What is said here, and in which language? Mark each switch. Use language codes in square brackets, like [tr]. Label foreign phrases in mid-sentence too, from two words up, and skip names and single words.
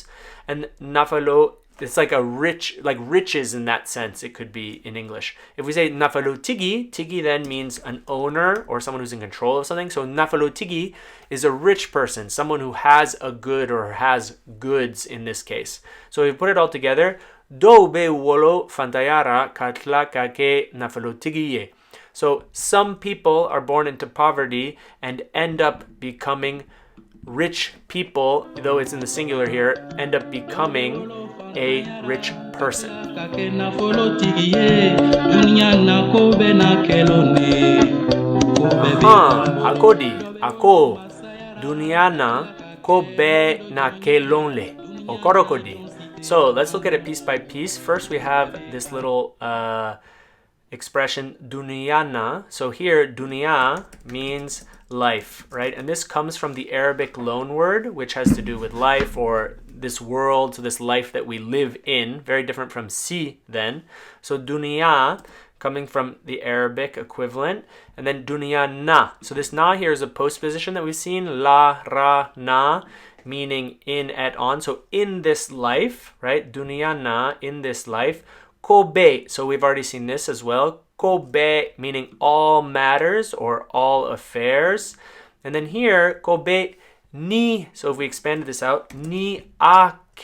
[en] And nafalo, it's like a rich, like riches in that sense, it could be in English. If we say nafalotigi, tigi then means an owner or someone who's in control of something. So nafalotigi is a rich person, someone who has a good or has goods in this case. So if we put it all together, [bm] do be wolo fantayara katla kake nafalotigiye. [en] So some people are born into poverty and end up becoming rich people, though it's in the singular here, end up becoming a rich person. [bm] Akodi, ako, duniana, kobe na kelonle, okorokodi. [en] So let's look at it piece by piece. First, we have this little expression duniana. So here, dunia means life, right? And this comes from the Arabic loan word, which has to do with life or this world, so this life that we live in. Very different from si then. So dunia coming from the Arabic equivalent, and then [bm] dunia na. [en] So this na here is a postposition that we've seen, [bm] la, ra, na, [en] meaning in, at, on. So in this life, right? [bm] Dunia na, [en] in this life. Kobe, so we've already seen this as well. Kobe, meaning all matters or all affairs. And then here, [bm] kobe ni, [en] so if we expanded this out, [bm] ni akelonle.